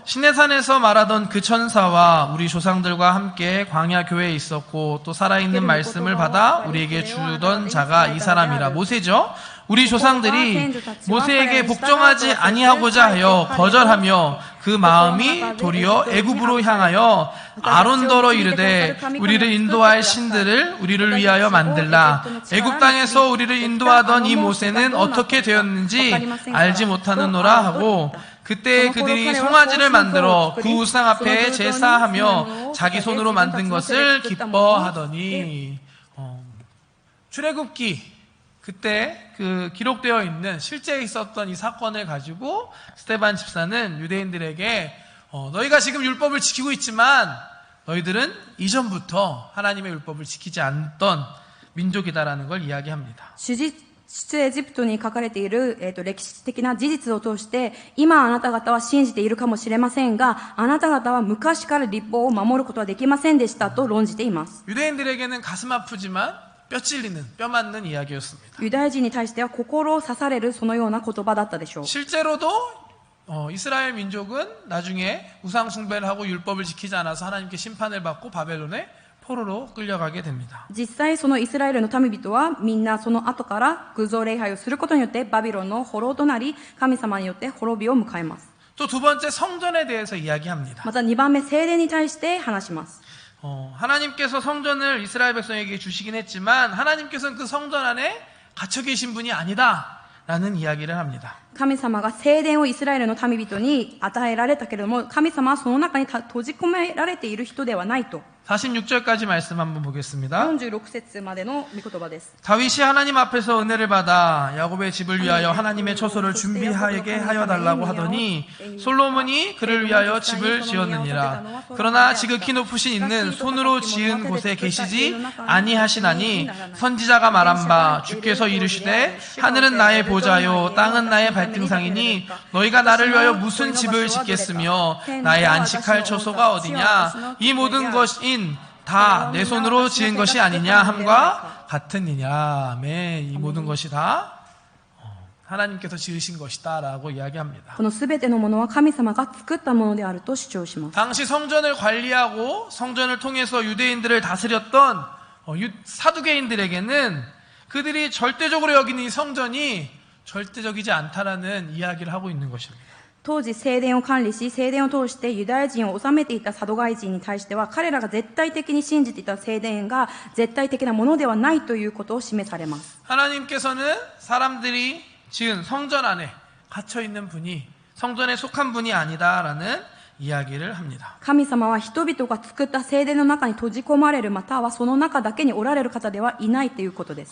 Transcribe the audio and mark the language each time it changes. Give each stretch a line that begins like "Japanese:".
Korean: 시내산에서 말하던 그 천사와 우리 조상들과 함께 광야 교회에 있었고 또 살아있는 말씀을 받아 우리에게 주던 자가 이 사람이라. 모세죠. 우리 조상들이 모세에게 복종하지 아니하고자 하여 거절하며 그 마음이 도리어 애굽으로 향하여 아론더러 이르되 우리를 인도할 신들을 우리를 위하여 만들라. 애굽 땅에서 우리를 인도하던 이 모세는 어떻게 되었는지 알지 못하는노라 하고, 그때 그들이 송아지를 만들어 그 우상 앞에 제사하며 자기 손으로 만든 것을 기뻐하더니. 출애굽기 그때 그 기록되어 있는 실제 있었던 이 사건을 가지고 스데반 집사는 유대인들에게 너희가 지금 율법을 지키고 있지만 너희들은 이전부터 하나님의 율법을 지키지 않던 민족이다라는 걸 이야기합니다.
Japanese: 出エジプトに書かれている、歴史的な事実を通して、今あなた方は信じているかもしれませんが、あなた方は昔から律法を守ることはできませんでしたと論じています。
Korean: 유대인들에게는 가슴 아프지만 뼈 찔리는, 뼈 맞는 이야기였습니다.
Japanese: ユダヤ人に対しては心を刺されるそのような言葉だったでしょう。
Korean: 실제로도 이스라엘 민족은 나중에 우상 숭배를 하고 율법을 지키지 않아서 하나님께 심판을 받고 바벨론에 포로로 끌려가게 됩니다.
Japanese: 実際そのイスラエルの民々はみんなその後から偶像礼拝をすることによってバビロンの捕虜となり、神様によって滅びを迎えます。
Korean: 또 두 번째 성전에 대해서 이야기합니다.
Japanese: また2番目、聖殿に対して話します。
Korean: 하나님께서 성전을 이스라엘 백성에게 주시긴 했지만 하나님께서는 그 성전 안에 갇혀 계신 분이 아니다 라는 이야기를 합니다.
Japanese: 神様が聖殿をイスラエルの民々に与えられたけれども、神様はその中に閉じ込められている人ではないと。
Korean: 46절까지 말씀 한번 보겠습니다.
Japanese: 46節までの御言葉です。
Korean: 다윗이 하나님 앞에서 은혜를 받아 야곱의 집을 위하여 하나님의 처소를 준비하게 하여 달라고 하더니 솔로몬이 그를 위하여 집을 지었느니라. 그러나 지극히 높으신 이는 손으로 지은 곳에 계시지 아니하시나니 선지자가 말한 바 주께서 이르시되 하늘은 나의 보좌요 땅은 나의 발등상이니 너희가 나를 위하여 무슨 집을 짓겠으며 나의 안식할 처소가 어디냐. 이 모든 것인 다 내 손으로 지은 것이 아니냐 함과 같으니냐. 아멘. 이 모든 것이 다 하나님께서 지으신 것이다 라고 이야기합니다.
Japanese: このすべてのものは神様が作ったものであると主張します。
Korean: 당시 성전을 관리하고 성전을 통해서 유대인들을 다스렸던 사두개인들에게는 그들이 절대적으로 여기는 이 성전이 절대적이지 않다라는 이야기를 하고 있는 것입니다.
Japanese: 当時聖殿を管理し、聖殿を通してユダヤ人を治めていたサドガイ人に対しては、彼らが絶対的に信じていた聖殿が絶対的なものではないということを示されます。
Korean: 하나님께서는 사람들이 지은 성전 안에 갇혀 있는 분이 성전에 속한 분이 아니다라는 이야기를 합니다.
Japanese: 神様は人々が作った聖殿の中に閉じ込まれる、またはその中だけにおられる方ではいないということです。